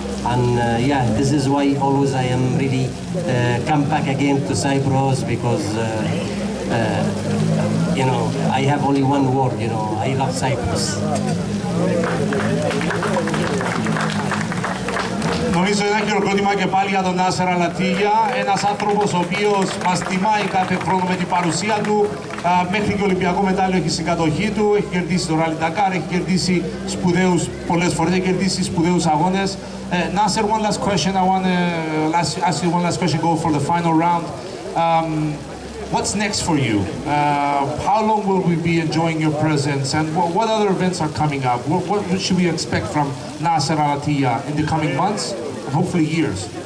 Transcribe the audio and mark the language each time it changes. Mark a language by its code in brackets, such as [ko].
[en] And yeah, this is why always I am really come back again to Cyprus, because you know, I have only one word, you know, I love Cyprus. [el] Νομίζω ένα χειροκρότημα και πάλι για τον Νάσερ Αλατίγια, ένας άνθρωπος ο οποίος μας τιμάει κάθε χρόνο με την παρουσία του. Μέχρι και ολυμπιακό μετάλλιο έχει στην κατοχή του, έχει κερδίσει το Rally Dakar, έχει κερδίσει σπουδαίους, πολλές φορές έχει κερδίσει σπουδαίους αγώνες. [en] Nasser, one last question. I want to ask you one last question, go for the final round. What's next for you? How long will we be enjoying your presence, and what other events are coming up? What should we expect from Nasser Al-Attiyah in the coming months and hopefully years?